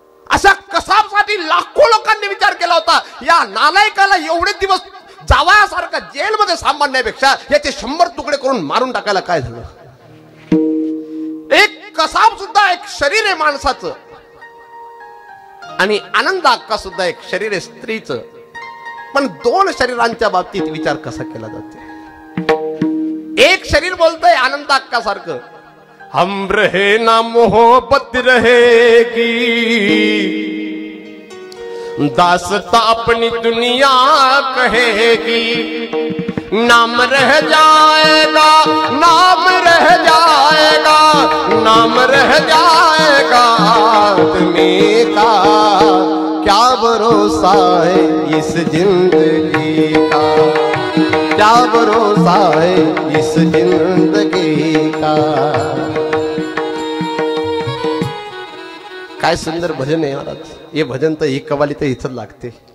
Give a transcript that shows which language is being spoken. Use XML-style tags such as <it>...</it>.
<mr>अशा कसाबसाठी लाखो लोकांनी विचार केला होता. या नालायकाला एवढे दिवस जावयासारखा जेलमध्ये सांभाळण्यापेक्षा याचे 100 तुकडे करून मारून टाकायला काय झालं? एक कसाब सुद्धा एक शरीर आहे माणसाचं, आणि आनंद अक्का सुद्धा एक शरीर आहे स्त्रीचं. पण 2 शरीरांच्या बाबतीत विचार कसा केला जातो? एक शरीर बोलतंय आनंद अक्का सारखं,</mr> <hi>हम रहे ना मोहब्बत रहेगी, दास्तां अपनी दुनिया कहेगी, नाम रह जाएगा, नाम रह जाएगा, नाम रह जाएगा आदमी का, क्या भरोसा है इस जिंदगी का, क्या भरोसा है इस जिंदगी का.</hi> <mr>काय सुंदर भजन आहे महाराज. हे भजन तर ही कवाली तर इथं लागते.</mr>